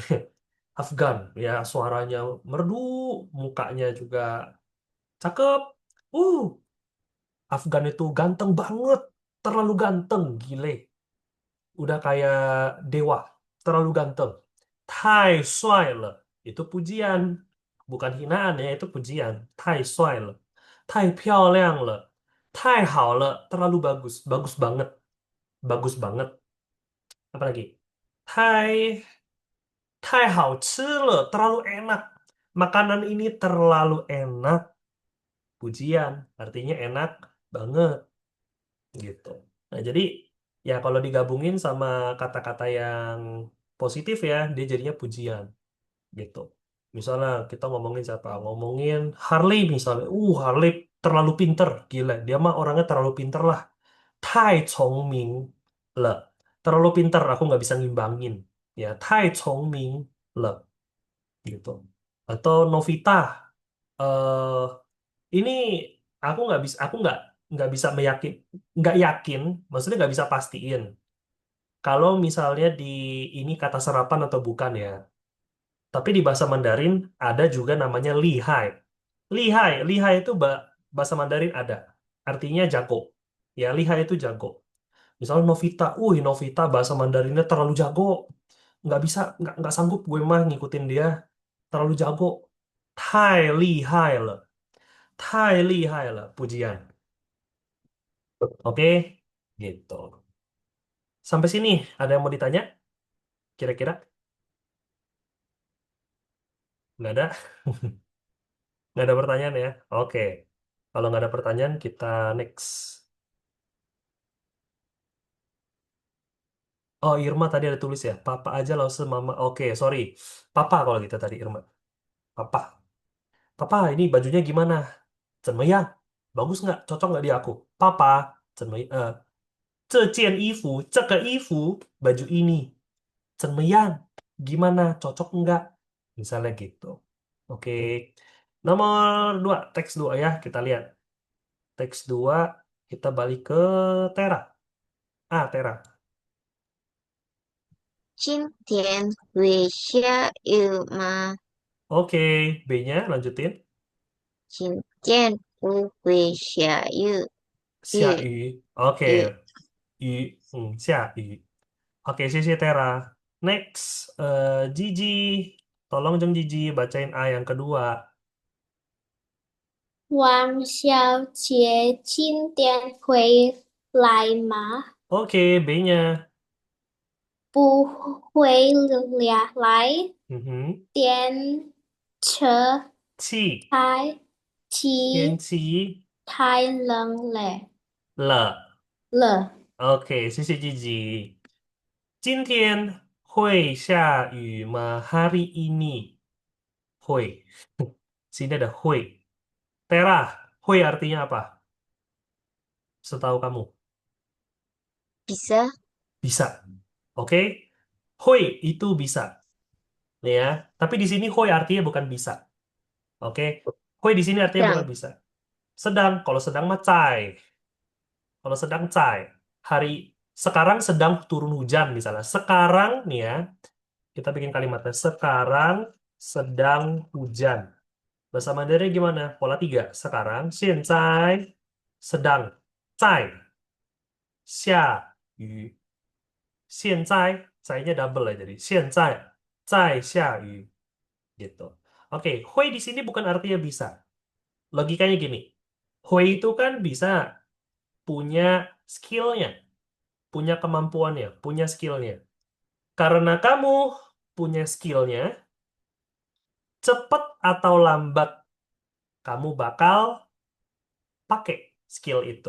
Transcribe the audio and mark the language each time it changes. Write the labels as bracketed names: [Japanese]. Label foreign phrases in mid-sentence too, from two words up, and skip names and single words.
[Indonesian] Afgan, ya suaranya merdu, mukanya juga cakep. Uh, Afgan itu ganteng banget. Terlalu ganteng, gile. Udah kayak dewa. Terlalu ganteng. [Chinese] 太帅了. [Indonesian] Itu pujian. Bukan hinaan ya, itu pujian. [Chinese] 太帅了. 太漂亮了. 太好了. [Indonesian] Terlalu bagus. Bagus banget. Bagus banget. Apa lagi? [Chinese] 太太好吃了. [Indonesian] Terlalu enak. Makanan ini terlalu enak. Pujian. Artinya enak banget. Gitu. Nah, jadi ya kalau digabungin sama kata-kata yang positif ya, dia jadinya pujian gitu. Misalnya kita ngomongin siapa? Ngomongin Harley misalnya. Harley terlalu pinter, gila. Dia mah orangnya terlalu pinter lah. [Chinese] 太聪明了. [Indonesian] Terlalu pinter, aku nggak bisa ngimbangin. Ya, [Chinese] 太聪明了 gitu. [Indonesian] Atau Novita. eh ini aku nggak bisa nggak yakin, maksudnya nggak bisa pastiin kalau misalnya di ini kata serapan atau bukan ya. Tapi di bahasa Mandarin ada juga namanya lihai. Lihai itu bahasa Mandarin ada, artinya jago. Ya, lihai itu jago. Misalnya Novita, Novita bahasa Mandarinnya terlalu jago, nggak sanggup gue mah ngikutin dia, terlalu jago. [Chinese] 太厉害了，太厉害了, [Indonesian] pujian. Oke, gitu. Sampai sini, ada yang mau ditanya? Kira-kira? Nggak ada? Nggak ada pertanyaan ya? Oke. Kalau nggak ada pertanyaan, kita next. Oh, Irma tadi ada tulis ya. Papa aja langsung mama. Oke, sorry. Papa kalau gitu tadi, Irma. Papa. Papa, ini bajunya gimana? [Chinese] 怎么样? [Indonesian] Bagus nggak? Cocok nggak di aku? Papa. [Chinese] 怎么这件衣服,这个衣服, [Indonesian] baju ini. [Chinese] 怎么样? [Indonesian] Gimana? Cocok nggak? Misalnya gitu. Oke. Nomor 2, teks 2 ya. Kita lihat. Teks 2, kita balik ke Tera. Tera. [Chinese] 今天会下雨吗？ [Indonesian] Oke. B-nya lanjutin. [Chinese] 今天不会下雨。下雨雨. Oke. 雨雨. 下雨. [Indonesian] Oke, Sisi Tera. Next. Gigi. Tolong Jeng Gigi bacain A yang kedua. [Chinese] 王小姐今天会来吗？ [Indonesian] Oke, B-nya. [Chinese] 不会来。 Mhm. 天车气太天气气太冷了了。OK，谢谢Gigi。今天会下雨吗 [Indonesian] ？Hari ini 会。Sini ada 会。Tera, 会 artinya apa? Setahu kamu? Bisa. Bisa. Oke? Hui itu bisa. Ya. Tapi di sini hui artinya bukan bisa. Oke? Hui di sini artinya bukan Sedang. bisa. Sedang. Kalau sedang mah cai. Kalau sedang cai. Hari sekarang sedang turun hujan misalnya. Sekarang nih ya, kita bikin kalimatnya. Sekarang sedang hujan. Bahasa Mandarin gimana? Pola tiga. Sekarang, [Chinese] 现在 sedang, 在 下雨。 [Indonesian] 现在 nya double ya jadi [Chinese] 现在在下雨 [Indonesian] gitu. Oke, hui di sini bukan artinya bisa. Logikanya gini. Hui itu kan bisa punya skillnya, punya kemampuannya, punya skillnya. Karena kamu punya skillnya, cepat atau lambat kamu bakal pakai skill itu.